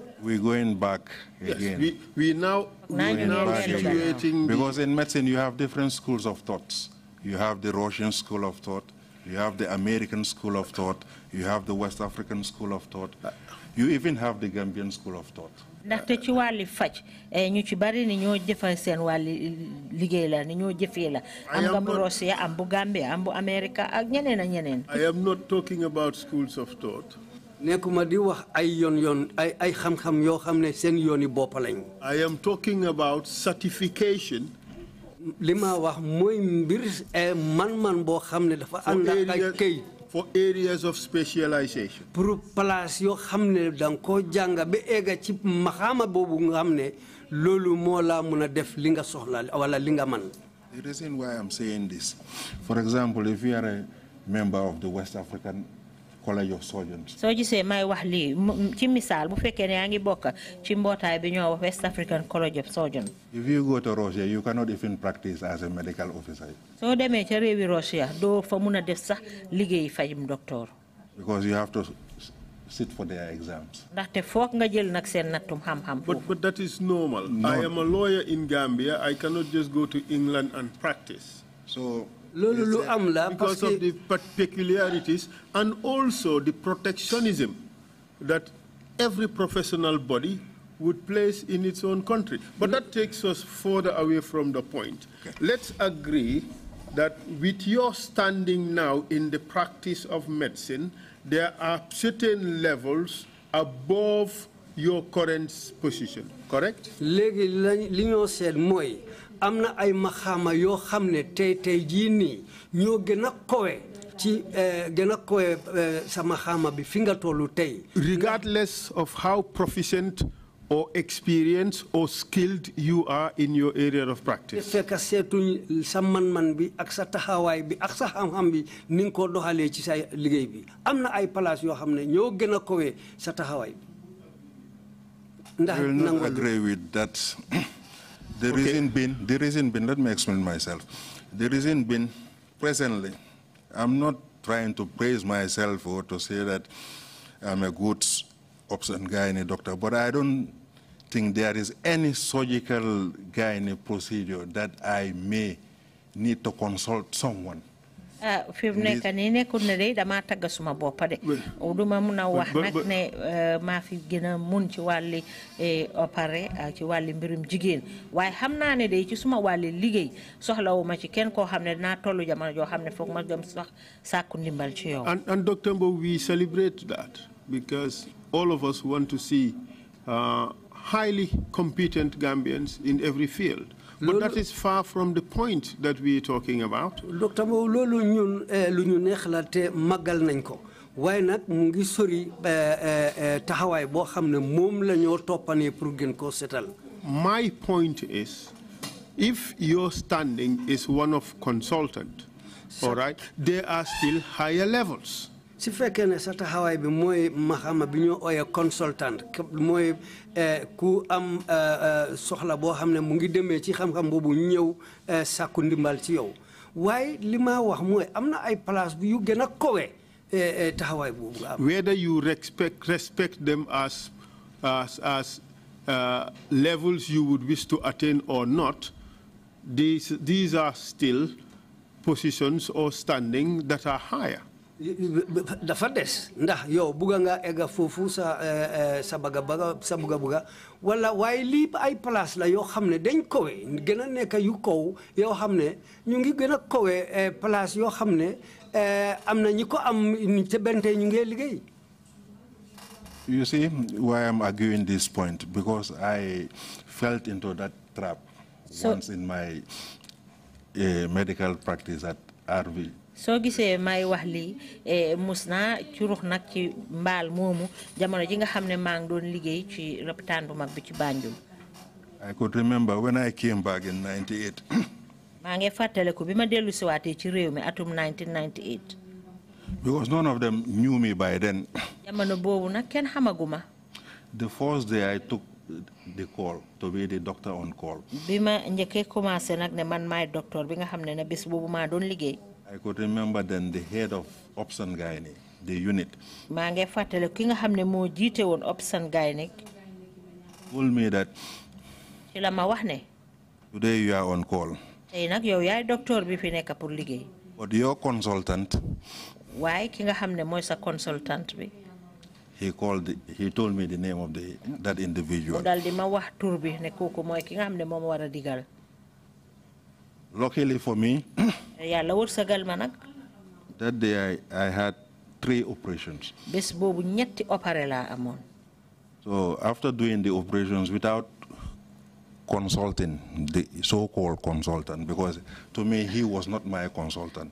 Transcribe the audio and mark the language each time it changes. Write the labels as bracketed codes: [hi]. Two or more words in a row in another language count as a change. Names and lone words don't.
[en] We're going back again. Yes, we now situating because in medicine you have different schools of thoughts. You have the Russian school of thought, you have the American school of thought, you have the West African school of thought, you even have the Gambian school of thought. [wo] ndaxte ci wàlli faj ñu ci bari ni ñoo jëfal seen wàlli liggéey la ni ñoo jëfee la am nga bu Russia am bu Gambia am bu America ak ñeneen ak ñeneen. [en] I am not talking about schools of thought. [wo] nekuma di wax ay yoon ay xam-xam yoo xam ne seen yooni bopp lañ. [en] I am talking about certification. [wo] Lima wax mooy mbir man boo xam ne dafa ànd ak ay kay. [en] For areas of specialization. [fr] Pour place [wo] yo xamne dang ko janga be ega ci maxama bobu nga xamne lolu mo la mëna def li nga soxla wala li nga man. [en] The reason why I'm saying this, for example, if you are a member of the West African College of Surgeons. [wo] So gisee may wax li ci misal bu fekkee ne yaa ngi bokk ci mbootaay bi ñoo wax West African College of Surgeons. [en] If you go to Russia, you cannot even practice as a medical officer. [wo] So demee ca réewi Russia doo fa mun a def sax liggéey fajum docteur. [en] Because you have to sit for their exams. [wo] Ndaxte foog nga jël nag seen nattum xam-xam. [en] But that is normal. No. I am a lawyer in Gambia. I cannot just go to England and practice. So because of the peculiarities and also the protectionism that every professional body would place in its own country. But that takes us further away from the point. Okay. Let's agree that with your standing now in the practice of medicine, there are certain levels above your current position, correct? [wo] Amna ay maxama yo xamne tay ji ni ñoo gëna kowe ci gëna kowe sa maxama bi fi nga tollu tay. [en] Regardless of how proficient or experienced or skilled you are in your area of practice. [wo] Fekk seetuñ sa man bi ak sa taxawaay bi ak sa xam-xam bi ni nga ko doxalee ci sa liggéey bi amna ay place yoo xam ne ñoo gëna kowe sa taxawaay bi. [en] I will not agree with that. The reason being, let me explain myself. The reason being, presently, I'm not trying to praise myself or to say that I'm a good option gynae doctor, but I don't think there is any surgical gynae procedure that I may need to consult someone. [wo] Fi mu nekk nii nekkul ne de dama tagga suma boppa de duma mun a wax nag ne maa fi gën a mun ci wàlli opéré ci wàlli mbirum jigéen waaye xam naa ne de ci suma wàlli liggéey soxlawuma ci kenn koo xam ne dinaa tollu jamono joo xam ne foog ma dem sax sàkku ndimbal ci yow. [en] And Dr. Mbowe, we celebrate that because all of us want to see highly competent Gambians in every field. But that is far from the point that we are talking about. Dr. [wo] Mbowe, lolu ñun lu ñu neex la te magal nañ ko waaye nag mu ngi sori taxawaay boo xam ne moom la ñoo toppane pour gën koo setal. [en] My point is, if your standing is one of consultant, all right, there are still higher levels. [wo] Si fekkee ne sa taxawaay bi mooy maxama bi ñoo ooyee consultant mooy ku am soxla boo xam ne mu ngi demee ci xam-xam boobu ñëw sàkku ndimbal ci yow waaye li ma wax mooy am na ay place bu yu gën a kowe taxawaay boobu nga am. [en] Whether you respect them as levels you would wish to attain or not, these are still positions or standing that are higher. [wo] dafa des ndax yow buga nga ega foofu sa buga wala waaye lii ay place la yoo xam ne dañ kowe gën a nekk yu kaw yoo xam ne ñu ngi gën a kowe place yoo xam ne am na ñi ko am te bente ñu ngi liggéey. [en] You see why I'm arguing this point, because I fell into that trap once in my medical practice at RV. [wo] So gisee may wax lii musna curux nag ci mbaal moomu jamono ji nga xam ne maa ngi doon liggéey ci lopitaan bu mag bi ci Banjul. [en] I could remember when I came back in 98. [wo] maa ngi fàttaliku bi ma dellu siwaatee ci réew mi atum 1998. [en] Because none of them knew me by then. [wo] jamono boobu nag kenn xamaguma. [en] The first day I took the call to be the doctor on call. [wo] bi ma njëkkee commencé nag ne man maay docteur bi nga xam ne bés boobu maa doon liggéey. [en] I could remember then the head of Opsan Gynae, the unit. [wo] maa ngi fàttaliku ki nga xam ne moo jiite woon Opsan Gynae. [en] Told me that. [wo] ci la ma wax ne. [en] Today you are on call. [wo] tey nag yow yaay docteur bi fi nekk pour liggéey. [en] But your consultant. [wo] waaye ki nga xam ne mooy sa consultant bi. [en] He told me the name of that individual. [wo] mu dal di ma wax tur bi ne kooku mooy ki nga xam ne moom war a digal. [en] Luckily for me. [wo] yàlla wërsëgal ma nag. [en] That day I had 3 operations. [wo] bés boobu ñetti opéré laa amoon. [en] So after doing the operations without consulting the so-called consultant, because to me he was not my consultant.